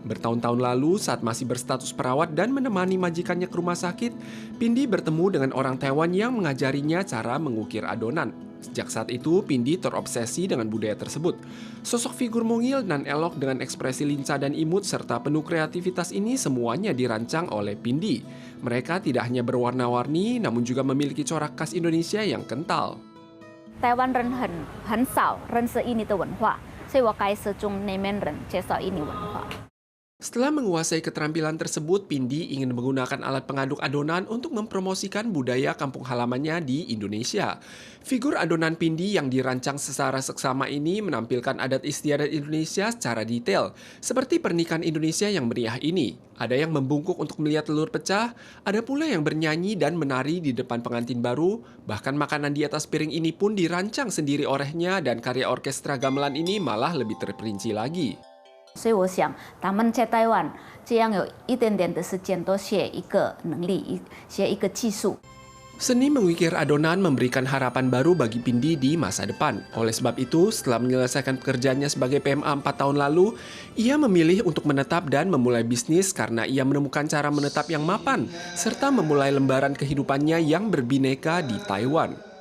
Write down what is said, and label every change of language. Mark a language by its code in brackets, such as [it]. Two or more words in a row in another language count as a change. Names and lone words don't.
[id] Bertahun-tahun lalu, saat masih berstatus perawat dan menemani majikannya ke rumah sakit, Pindi bertemu dengan orang Taiwan yang mengajarinya cara mengukir adonan. Sejak saat itu, Pindi terobsesi dengan budaya tersebut. Sosok figur mungil dan elok dengan ekspresi lincah dan imut serta penuh kreativitas ini semuanya dirancang oleh Pindi. Mereka tidak hanya berwarna-warni, namun juga memiliki corak khas Indonesia yang kental. [zh] 台湾人很少认识印尼的文化，所以我开始中那边人介绍印尼文化。 [id] Setelah menguasai keterampilan tersebut, Pindi ingin menggunakan alat pengaduk adonan untuk mempromosikan budaya kampung halamannya di Indonesia. Figur adonan Pindi yang dirancang secara seksama ini menampilkan adat istiadat Indonesia secara detail, seperti pernikahan Indonesia yang meriah ini. Ada yang membungkuk untuk melihat telur pecah, ada pula yang bernyanyi dan menari di depan pengantin baru, bahkan makanan di atas piring ini pun dirancang sendiri olehnya dan karya orkestra gamelan ini malah lebih terperinci lagi. [zh] 所以我想，他们在台湾这样有一点点的时间，都学一个能力，学一个技术。 [id] Seni mengukir adonan memberikan harapan baru bagi Pindi di masa depan. Oleh sebab itu, setelah menyelesaikan pekerjaannya sebagai PMA 4 tahun lalu, ia memilih untuk menetap dan memulai bisnis karena ia menemukan cara menetap yang mapan, serta memulai lembaran kehidupannya yang berbineka di Taiwan.